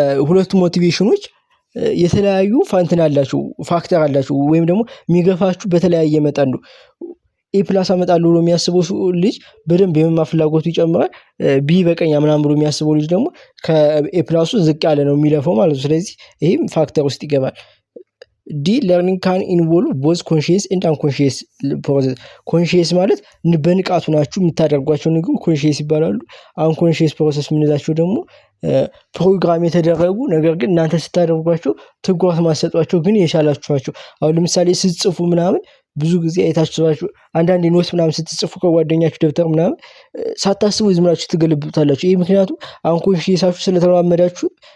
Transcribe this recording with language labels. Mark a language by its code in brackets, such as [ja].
[am] ሁለቱ ሞቲቬሽኖች የተለያዩ ፋንትን አላቸው ፋክተር አላቸው ወይም ደግሞ የሚገፋችሁ በተለያየ መጠን ነው። ኤ ፕላስ አመጣለሁ ብሎ የሚያስበው ልጅ በደንብ የመማር ፍላጎቱ ይጨምራል። ቢ በቀኛ ምናምን ብሎ የሚያስበው ልጅ ደግሞ ከኤ ፕላሱ ዝቅ ያለ ነው የሚለፈው ማለት ነው። ስለዚህ ይሄም ፋክተር ውስጥ ይገባል። ዲ. [en] Learning can involve both conscious and unconscious process. [am] conscious ማለት በንቃቱ ናችሁ የምታደርጓቸው ነገሮች conscious ይባላሉ። unconscious process የምንላቸው ደግሞ ፕሮግራም የተደረጉ ነገር ግን እናንተ ስታደርጓቸው ትኩረት ማሰጧቸው ግን የቻላችኋቸው። አሁን ለምሳሌ ስትጽፉ ምናምን ብዙ ጊዜ አይታችኋቸው አንዳንድ ኖት ምናምን ስትጽፉ ከጓደኛችሁ ደብተር ምናምን ሳታስቡ ዝም ብላችሁ ትገለብጡታላችሁ። ይሄ ምክንያቱም አንኮንሺየሳችሁ ስለተለማመዳችሁ